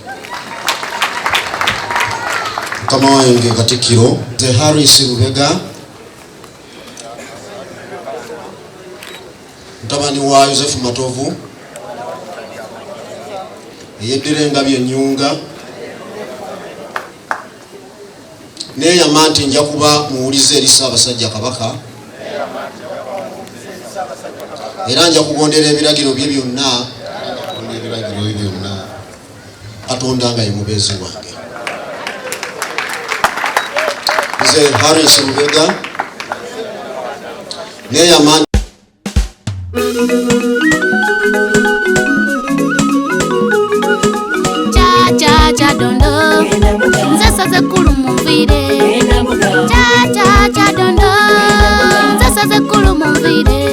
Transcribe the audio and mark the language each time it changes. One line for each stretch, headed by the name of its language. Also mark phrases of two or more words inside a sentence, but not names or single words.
Ganda: Mukama wange Katikkiro nze Harris Rubega mutabani wa Joseph Matovu eyeddira Engabyo Ennyunga neyama nti nja kuba muwulize eri Ssaabasajja Kabaka era nja kugondera ebiragiro bye byonna. Katonda nga ye mubeezi wange. Nze Harris Rubega neyama cha Dondo nze saze kulu muvire. Cha Dondo nze saze kulu muvire.